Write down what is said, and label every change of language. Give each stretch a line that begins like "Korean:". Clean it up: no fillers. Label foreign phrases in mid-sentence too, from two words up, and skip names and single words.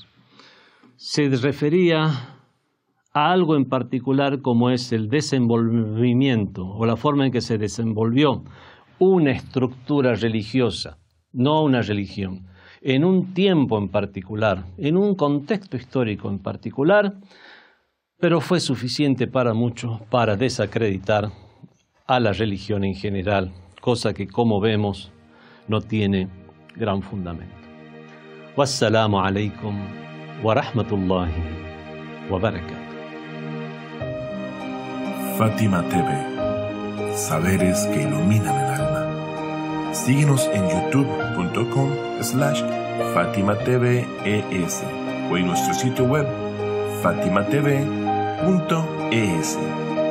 Spanish: Se refería a algo en particular como es el desenvolvimiento o la forma en que se desenvolvió una estructura religiosa, no una religión, en un tiempo en particular, en un contexto histórico en particular, pero fue suficiente para muchos para desacreditar a la religión en general, cosa que, como vemos, no tiene gran fundamento.
Arabic: والسلام عليكم ورحمة الله وبركاته.
Spanish: Fátima TV, saberes que iluminan el alma. Síguenos en youtube.com/FátimaTVES o en nuestro sitio web fatimatv.es.